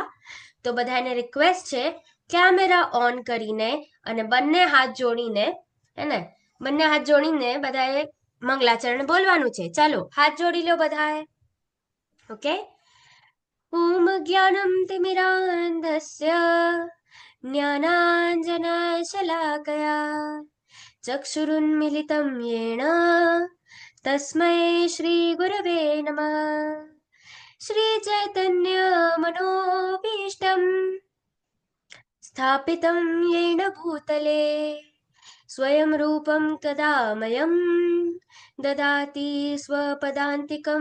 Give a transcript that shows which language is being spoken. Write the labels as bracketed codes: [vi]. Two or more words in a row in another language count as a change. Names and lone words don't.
[gu] તો બધાને રિક્વેસ્ટ છે [en] camera on [gu] કરીને અને બંને હાથ જોડીને હે ને, બંને હાથ જોડીને બધાએ મંગલાચરણ બોલવાનું છે. ચાલો હાથ જોડી લો બધાએ, ઓકે. [sa] ओम ज्ञानम तिमिरान्धस्य ज्ञानाञ्जनशलाकया चक्षुरुन्मिलितं येन तस्मै श्रीगुरवे नमः. श्रीचैतन्यमनोभीष्टं स्थापितं येन भूतले स्वयं रूपं तदा मह्यं ददाति स्वपदान्तिकं.